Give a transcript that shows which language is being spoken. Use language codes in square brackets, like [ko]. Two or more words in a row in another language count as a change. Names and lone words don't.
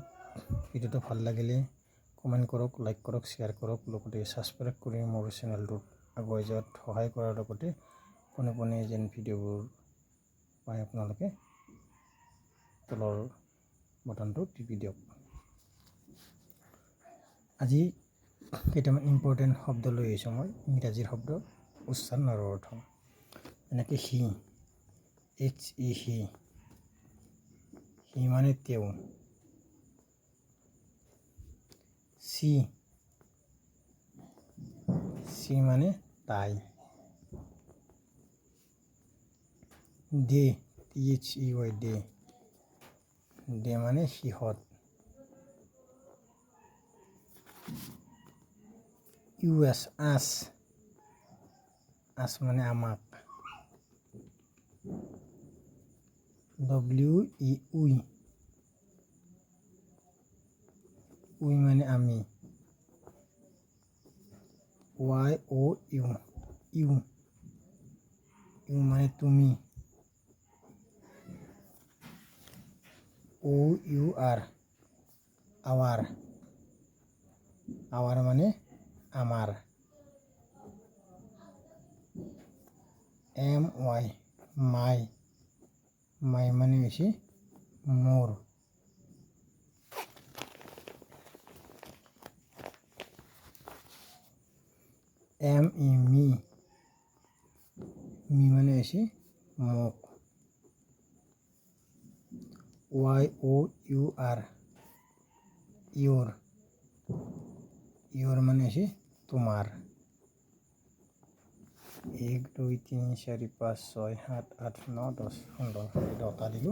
[as] ভিডিঅ'টো ভাল লাগিলে কমেণ্ট কৰক, লাইক কৰক, শ্বেয়াৰ কৰক, লগতে ছাবস্ক্ৰাইব কৰি মোৰ চেনেলটোত আগুৱাই যোৱাত সহায় কৰাৰ লগতে পোনে পোনে যেন ভিডিঅ'বোৰ পাই আপোনালোকে তলৰ বটনটো টিপি দিয়ক। আজি কেইটামান ইম্পৰ্টেণ্ট শব্দ লৈ আহিছোঁ মই, ইংৰাজীৰ শব্দ, উচ্চাৰণ আৰু অৰ্থ। এনেকৈ হি, HE হি, হি মানে তেওঁ। চি, চি মানে তাই। দে, THEY দে, দে মানে সিহঁত। US আছ, আছ মানে আমাক। WE উই, উই মানে আমি। YOU ইউ, ইউ মানে তুমি। OUR আৱাৰ, আৱাৰ মানে আমাৰ। MY মাই, মাই মানে হৈছে মোৰ। ME মি, মি মানে হৈছে মোক। YOUR ইউৰ, ইউৰ মানে হৈছে তোমাৰ। 1 2 3 4 5 6 7 8 9 10 15 10টা দিলোঁ।